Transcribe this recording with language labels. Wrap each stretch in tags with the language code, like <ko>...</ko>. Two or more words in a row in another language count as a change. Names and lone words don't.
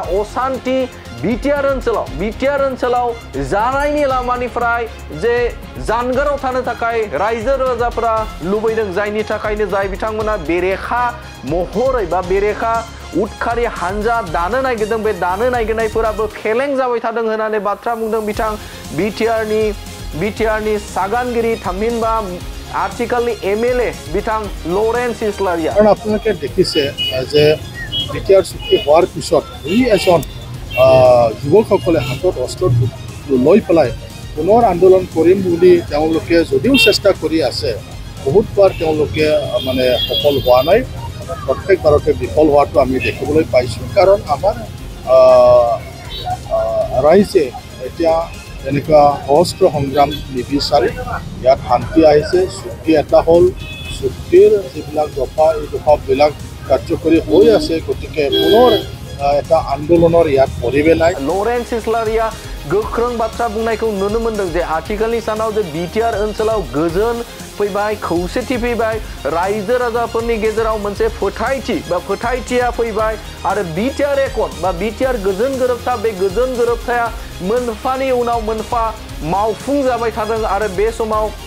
<brx>अशान्ति बिटिआर ओनसोलाव जानायनि लामानिफ्राय जे जानगाराव थानो थाखाय रायजो राजाफ्रा लुबैदों जायनि थाखायनो जाय बिथांमोना बेरेखा महरै बा बेरेखा उदखारि हानजा दानो नागिरदों बे दानो नागिरनायफोराबो फेलें जाबाय थादों होननानै बाथ्रा बुंदों बिथां बिटिआरनि सागानगिरि थामहिनबा आथिखालनि एमएलए बिथां लरेन्स इस्लारिया।</brx> <as>আপোনালোকে দেখিছে যে বিটিআর চুক্তি হোৱাৰ পিছত এজন যুৱকসকলে হাতত অস্ত্ৰ লৈ পেলাই পুনৰ আন্দোলন কৰিম বুলি তেওঁলোকে যদিও চেষ্টা কৰি আছে বহুতবাৰ তেওঁলোকে মানে সফল হোৱা নাই প্ৰত্যেকবাৰতে বিফল হোৱাটো আমি দেখিবলৈ পাইছোঁ। কাৰণ আমাৰ ৰাইজে এতিয়া এনেকুৱা অস্ত্ৰ সংগ্ৰাম নিবিচাৰে ইয়াত শান্তি আহিছে চুক্তি এটা হ'ল চুক্তিৰ যিবিলাক দফা এই দফাবিলাক কাৰ্যকৰী হৈ আছে গতিকে পুনৰ এটা আন্দোলনৰ ইয়াত পৰিবে নাই।</as> <brx>लरेन्स इस्लारिया गोख्रों बाथ्रा बुंनायखौ नुनो मोनदों जे आथिखालनि सानाव जे बिटिआर ओनसोलाव गोजोन फैबाय खौसेथि फैबाय रायजो राजाफोरनि गेजेराव मोनसे फोथायथिया फैबाय आरो बिटिआर एकर्ड बा बिटिआर गोजोन गोरोबथा बे गोजोन गोरोबथाया मोनफानि उनाव मोनफा मावफुं जाबाय थादों आरो बे समाव</brx>